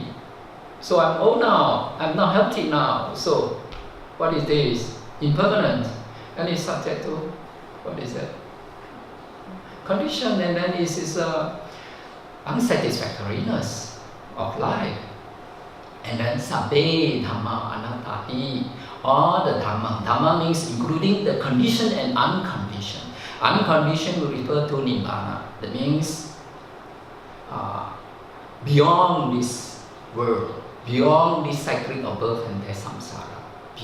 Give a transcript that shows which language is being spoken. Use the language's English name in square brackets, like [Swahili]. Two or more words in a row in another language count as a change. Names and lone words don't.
[English] So I'm old now. I'm not healthy now. So what is this? Impermanent. And it's subject to, what is that? Condition, and then this is unsatisfactoriness of life. And then [Pali] sabbe dhamma anatta-ti. [English] All the dhamma. Dhamma means including the conditioned and unconditioned. Unconditioned will refer to nibbana. That means beyond this world, beyond this cycling of birth and death samsara. Beyond.